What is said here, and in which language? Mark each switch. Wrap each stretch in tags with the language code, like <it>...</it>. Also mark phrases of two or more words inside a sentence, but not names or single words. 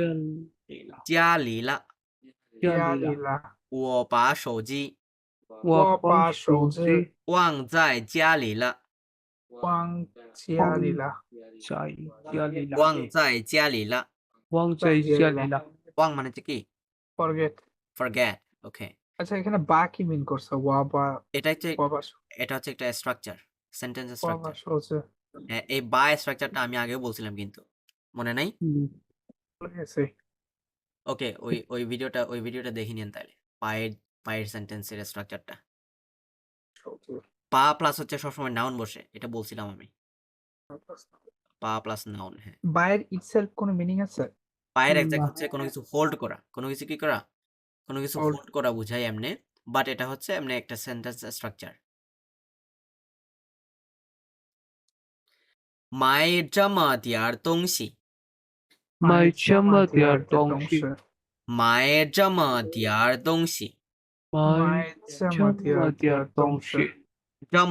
<zh>家里了。家里了。我把手机我把手手机机忘在家里了，忘家里了。在家里了。忘在家里了。忘在家里了。</zh> <bn>忘 মানে হচ্ছে কি</bn> <en>forget forget ওকে</en> <bn>আচ্ছা এখানে বা কি মিন করছে ওয়া বা এটা হচ্ছে ওয়া বা এটা হচ্ছে একটা</bn> <en>structure sentence</en> <bn>ওয়া বা স্ট্রাকচার সহজে এই বা স্ট্রাকচারটা আমি আগেও বলছিলাম কিন্তু মনে নাই ভুলে গেছি। ওকে ওই ভিডিওটা দেখে নিন তাহলে পায়ের সেন্টেন্সের স্ট্রাকচারটা সহজে। পা প্লাস হচ্ছে সবসময় নাউন বসে এটা বলছিলাম আমি পা</bn> <en>plus noun</en> <bn>হ্যাঁ বায়ের ইটসেলফ কোনো মিনিং আছে? পায়ের এক্সাক্ট না। হচ্ছে কোনো কিছু হোল্ড করা কোনো কিছু কি করা কোনো কিছু Hold. হোল্ড করা বোঝায় এমনি বাট এটা হচ্ছে এমনি একটা</bn> <en>sentence structure</en> <zh>买这么点儿东西买这么点儿东西。买这么点儿东西买这这么么点儿东西。这么</zh>